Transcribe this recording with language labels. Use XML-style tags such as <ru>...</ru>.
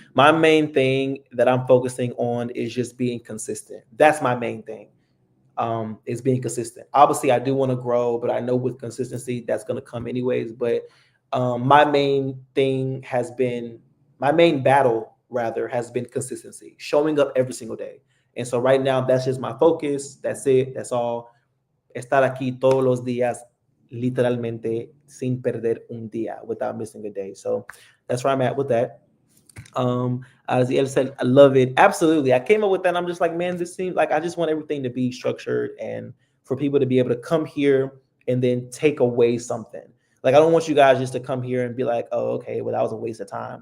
<en>My main thing that I'm focusing on is just being consistent. That's my main thing. Is being consistent. Obviously, I do want to grow, but I know with consistency that's going to come anyways. But my main thing has been my main battle rather has been consistency, showing up every single day. And so right now, that's just my focus. That's it. That's all.</en> <es>Estar aquí todos los días, literalmente, sin perder un día,</es> <en>without missing a day. So that's where I'm at with that. As the said, I love it. Absolutely. I came up with that. I'm just like, man, this seems like I just want everything to be structured and for people to be able to come here and then take away something. Like, I don't want you guys just to come here and be like, oh, okay, well, that was a waste of time.</en>